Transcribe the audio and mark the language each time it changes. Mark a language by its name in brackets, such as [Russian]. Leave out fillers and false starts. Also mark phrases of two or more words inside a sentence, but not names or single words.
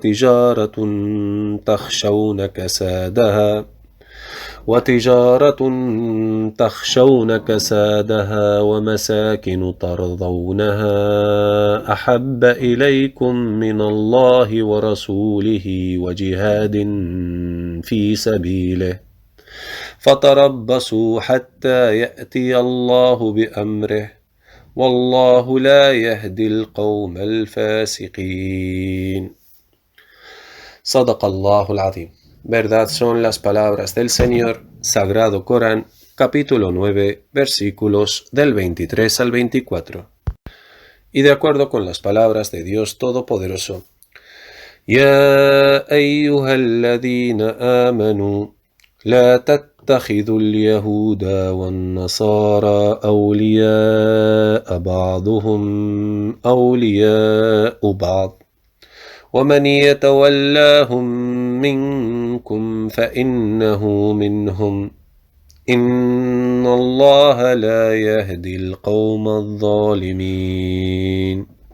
[Arabic] وتجارة تخشون كسادها ومساكن ترضونها أحب إليكم من الله ورسوله وجهاد في سبيله فتربصوا حتى يأتي الله بأمره والله لا يهدي القوم الفاسقين. صدق الله العظيم. [Spanish] Verdad son las palabras del Señor, Sagrado Corán, capítulo 9, versículos del 23 al 24. Y de acuerdo con las palabras de Dios Todopoderoso, [Arabic] يا أيها الذين آمنوا لا تتخذوا اليهود والنصارى أولياء بعضهم أولياء بعض ومن يتولاهم منكم فإنه منهم إن الله لا يهدي القوم الظالمين.